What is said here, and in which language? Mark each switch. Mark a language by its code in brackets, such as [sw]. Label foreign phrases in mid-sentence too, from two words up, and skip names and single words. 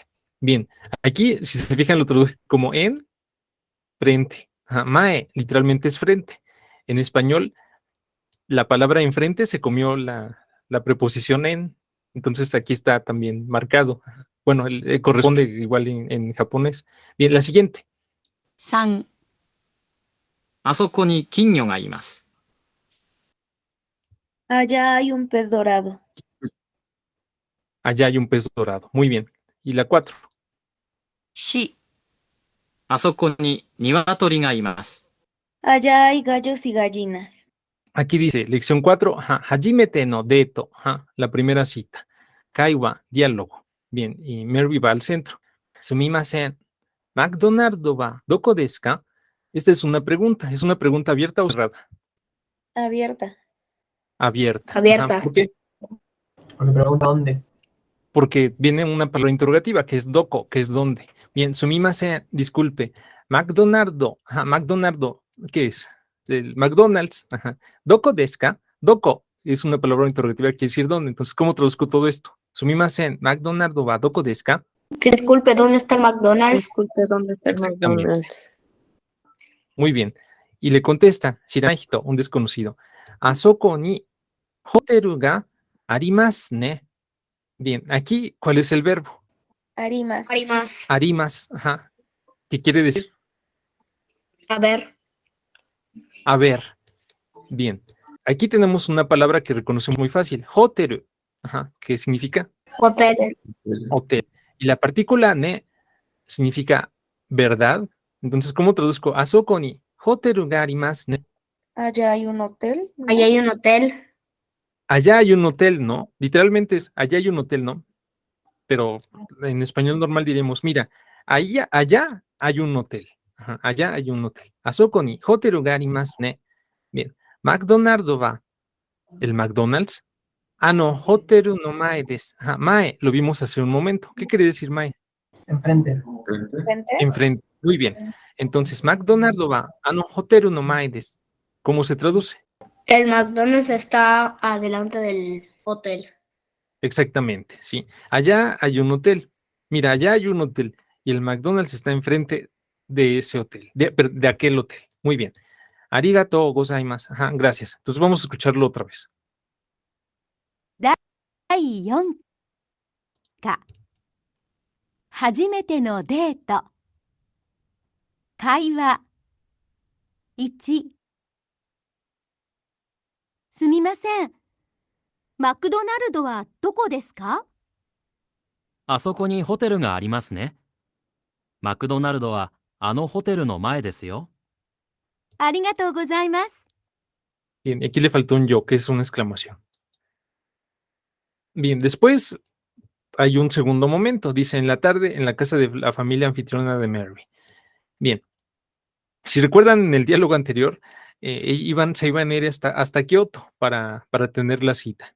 [es] Bien, aquí, si se fijan, lo traduje como en frente. Ajá, mae, literalmente es frente. En español, la palabra enfrente se comió la preposición en, entonces aquí está también marcado. Ajá. Bueno, corresponde igual en japonés. Bien, la siguiente. [ja] 3、あそこに金魚がいます。 [es] Allá hay un pez dorado. Allá hay un pez dorado. Muy bien. Y la 4. [ja] 4、あそこに鶏がいます。 [es] Allá hay gallos y gallinas. Aquí dice, lección 4, ajá, [ja] 初めてのデート, [es] ajá, la primera cita. Kaiwa, diálogo. Bien, y Mary va al centro. [ja] すみません、マクドナルドはどこですか? [es] Esta es una pregunta abierta o cerrada. Abierta. Abierta. Ajá, Abierta. ¿por qué? Porque pregunta dónde. Porque viene una palabra interrogativa, que es doko, que es dónde. Bien, sumimasen, disculpe. McDonald's, ajá, McDonald's, ¿qué es? El McDonald's, ajá. [ja] どこですか? [es] Doko es una palabra interrogativa que quiere decir dónde. Entonces, ¿cómo traduzco todo esto? [ja] すみません、マクドナルドはどこですか? [es] Disculpe, ¿dónde está el McDonald's? Disculpe, ¿dónde está el Exactamente. McDonald's? Muy bien. Y le contesta, Shiranahito, un desconocido. [ja] あそこにホテルがありますね. [es] Bien, aquí, ¿cuál es el verbo? Arimas. Hay más. Arimas, ajá. ¿Qué quiere decir? A ver. A ver. Bien. Aquí tenemos una palabra que reconocemos muy fácil. Hoteru. Ajá. ¿Qué significa? Hotel. Hotel. Y la partícula ne significa verdad. Entonces, ¿cómo traduzco? [ja] あそこにホテルがありますね. [es] Allá hay un hotel. ¿no? Ahí hay un hotel. Allá hay un hotel, ¿no? Literalmente es, allá hay un hotel, ¿no? Pero en español normal diríamos, mira, allá hay un hotel. Ajá, allá hay un hotel. [ja] あそこにホテルがありますね. [es] Bien. McDonald's va. El McDonald's. [ja] Ah, no, ホテルの前です. [es] Ajá, mae, lo vimos hace un momento. ¿Qué quiere decir mae? Enfrente. Frente. Frente. Enfrente. Muy bien. Entonces, McDonald's va. Ah, no, [ja] ホテルの前です. [es] ¿Cómo se traduce? El McDonald's está adelante del hotel. Exactamente, sí. Allá hay un hotel. Mira, allá hay un hotel y el McDonald's está enfrente de ese hotel, de aquel hotel. Muy bien. [ja] ありがとうございます. [es] Ajá, gracias. Entonces vamos a escucharlo otra vez. [ja] 第4課。初めてのデート。会話。1。すみません。マクドナルドはどこですか？あそこにホテルがありますね。マクドナルドはあのホテルの前ですよ。ありがとうございます。 [es] Bien, aquí le faltó un yo, que es una exclamación. Bien, después hay un segundo momento. Dice, en la tarde, en la casa de la familia anfitriona de Mary. Bien, si recuerdan en el diálogo anterior, se iban a ir hasta Kioto para tener la cita.